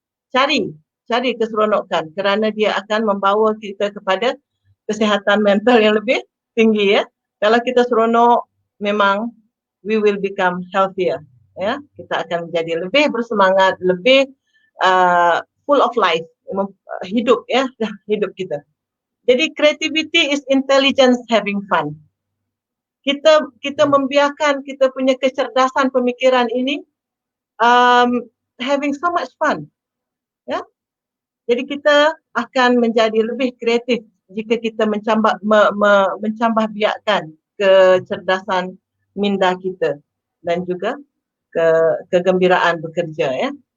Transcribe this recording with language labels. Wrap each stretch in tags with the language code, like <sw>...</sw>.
<ms>Cari keseronokan kerana dia akan membawa kita kepada kesihatan mental yang lebih tinggi, ya. Kalau kita seronok, memang</ms> <en>we will become healthier,</en> <ms>ya. Kita akan menjadi lebih bersemangat, lebih</ms> <en>full of life,</en> <ms>hidup, ya, hidup kita.</ms> <en>Jadi creativity is intelligence having fun.</en> <ms>Kita membiarkan kita punya kecerdasan pemikiran ini</ms> <en>having so much fun,</en> <ms>ya. Jadi kita akan menjadi lebih kreatif jika kita mencambah biakkan kecerdasan minda kita dan juga kegembiraan bekerja, ya.</ms>